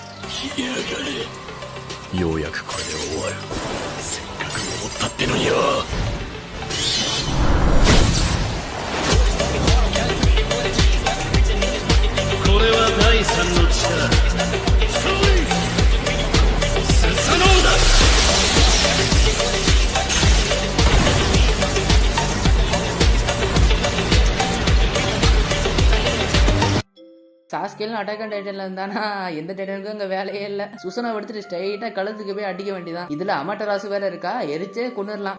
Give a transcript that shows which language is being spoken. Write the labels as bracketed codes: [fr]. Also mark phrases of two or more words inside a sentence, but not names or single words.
[ja] ようやくこれで終わる。せっかく登ったってのによ。これは第三の力。スサノオだ。 [ta] சாஸ்கேலும் அட்டாக் அண்ட் டைட்டன்ல இருந்தானா எந்த டைட்டனுக்கும் அங்க வேலையே இல்ல. சுசனை எடுத்துட்டு ஸ்ட்ரைட்டா கழுத்துக்கு போய் அடிக்க வேண்டியதான். இதுல அமட்டராசு வேற இருக்கா, எரிச்சே கொண்டுடலாம்.